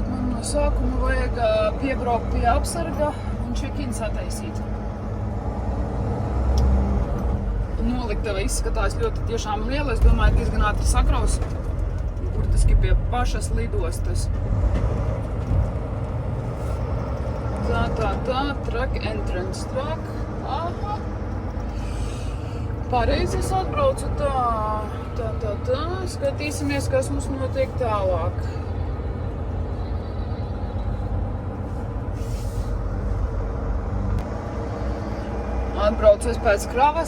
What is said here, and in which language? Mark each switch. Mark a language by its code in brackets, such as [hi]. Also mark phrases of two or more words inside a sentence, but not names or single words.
[lv] Man no sākuma vajag piebraukt pie apsarga un check-ins attaisīt. Noliktava izskatās ļoti tiešām liela. Es domāju, diezgan ātri sakraus. Burtiski pie pašas lidostas. Tā, [en] truck entrance, truck. [lv] Aha. Pareizi es atbraucu tā. Skatīsimies, kas mums notiek tālāk. Atbraucu es pēc kravas.